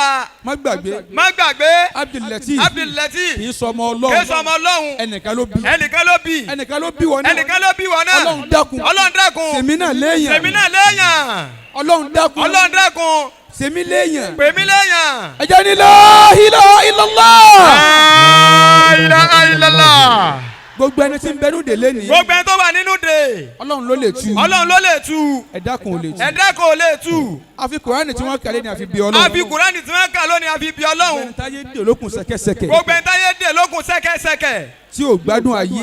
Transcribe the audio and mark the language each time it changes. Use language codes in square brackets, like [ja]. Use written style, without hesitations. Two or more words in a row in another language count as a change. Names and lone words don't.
[yo] Má gbàgbé. Má gbàgbé. Abdul-Latif. Abdul-Latif. Kì í sọmọ Ọlọ́run. Kì í sọmọ Ọlọ́run. Ẹnìkan ló bí. Ẹnìkan ló bí. Ẹnìkan ló bí wọn náà. Ẹnìkan ló bí wọn náà. Ọlọ́run dákun. Ọlọ́run dákun. Sèmi náà léèyàn. Sèmi náà léèyàn. Ọlọ́run dákun. Ọlọ́run dákun. Sèmi léèyàn. Pèmí léèyàn. Ẹ jẹ́ ní [ar] لا إله إلا الله. لا إله إلا الله. [yo] Gbogbo ẹni tí ń bẹnu délé ni. Gbogbo ẹni tó wà nínú de. Ọlọ́run ló lè tú. Ọlọ́run ló lè tú. Ẹ̀dá kan ò lè tú. Ẹ̀dá kò lè tú. Àfi Kùránì tí wọ́n kàlẹ́ ni àfi bí Ọlọ́run. Àfi Kùránì tí wọ́n kà lónìí àfi bí Ọlọ́run. Ẹni táyé dè lókun sẹ́kẹ́sẹ́kẹ́. Gbogbo ẹni táyé dè lókun sẹ́kẹ́sẹ́kẹ́. Tí ò gbádùn ayé.